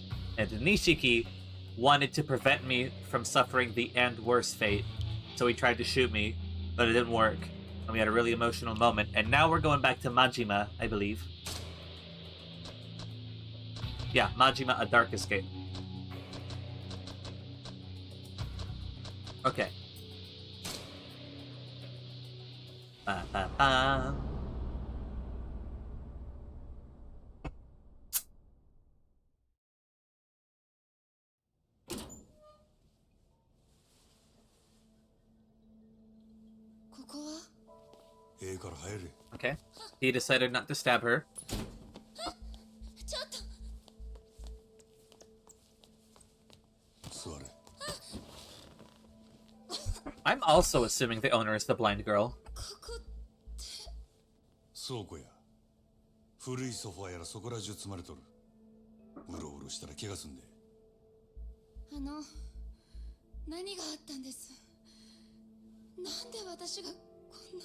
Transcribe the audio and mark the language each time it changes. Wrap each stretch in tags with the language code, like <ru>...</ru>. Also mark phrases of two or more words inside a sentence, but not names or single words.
<en>And Nishiki wanted to prevent me from suffering the and worse fate, so he tried to shoot me, but it didn't work. And we had a really emotional moment. And now we're going back to Majima, I believe. Yeah, Majima, A Dark Escape. Okay. Ba-ba-ba. Okay. He decided not to stab her. I'm also assuming the owner is the blind girl.</en> <ja>倉庫や古いソファーやらそこら中積まれとる。うろうろしたら怪我すんで。何があったんです。なんで私がこんな。</ja>